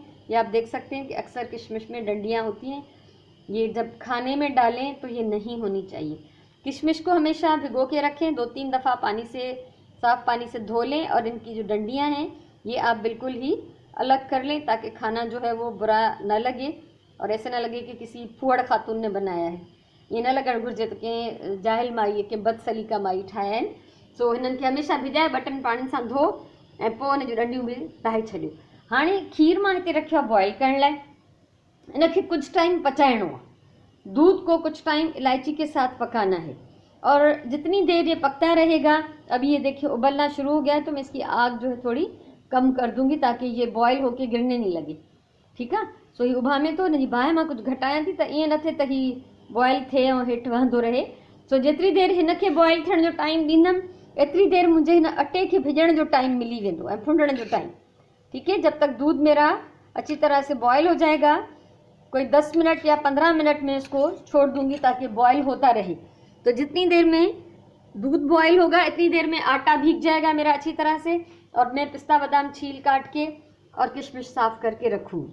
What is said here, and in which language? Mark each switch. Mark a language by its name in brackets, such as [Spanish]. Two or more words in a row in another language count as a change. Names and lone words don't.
[Urdu] یہ آپ دیکھ سکتے ہیں کہ اکثر کشمش میں ڈنڈیاں ہوتی ہیں، یہ جب کھانے میں ڈالیں تو یہ نہیں ہونی چاہیے. کشمش کو ہمیشہ بھگو کے رکھیں، 2-3 دفعہ پانی سے، صاف پانی سے دھو لیں اور ان کی جو ڈنڈیاں ہیں یہ آپ بالکل ہی الگ کر لیں، تاکہ کھانا جو ہے وہ برا نہ لگے اور ایسے نہ لگے کہ کسی پھوہڑ خاتون نے بنایا ہے. [Sindhi] ये न लगणु घुरिजे त कंहिं जाहिल माई कंहिं बदसलीका माई ठाहिया आहिनि। सो हिननि खे हमेशह भिजाए 2 पाणियुनि सां धो ऐं पोइ हिन जूं डंडियूं बि लाहे छॾियो। हाणे खीर मां हिते रखियो आहे बॉइल करण लाइ। इनखे कुछ टाइम पचाइणो आहे। [Urdu] دودھ کو کچھ ٹائم الائچی کے ساتھ پکانا ہے اور جتنی دیر یہ پکتا رہے گا، ابھی یہ دیکھیے ابلنا شروع ہو گیا ہے، تو میں اس کی آگ جو ہے تھوڑی کم کر دوں گی تاکہ یہ بوائل ہو کے گرنے نہیں لگے. [Sindhi] ठीक है। सो ही उभा में तो हिन जी बाहि मां कुझु घटायां थी त ईअं न थिए त ही बॉयल थिए ऐं हेठि वहंदो रहे। सो जेतिरी देर हिनखे बॉयल थियण जो टाइम ॾींदमि, एतिरी देर मुंहिंजे हिन अटे खे भिजण जो टाइम मिली वेंदो ऐं फुंडण जो टाइम। ठीक है। [Urdu] جب تک دودھ میرا اچھی طرح سے بوائل ہو جائے گا، کوئی 10 منٹ یا 15 منٹ میں اس کو چھوڑ دوں گی تاکہ بوائل ہوتا رہے. تو جتنی دیر میں دودھ بوائل ہوگا، اتنی دیر میں آٹا بھیگ جائے گا میرا اچھی طرح سے، اور میں پستہ بادام چھیل کاٹ کے اور کشمش صاف کر کے رکھوں گی.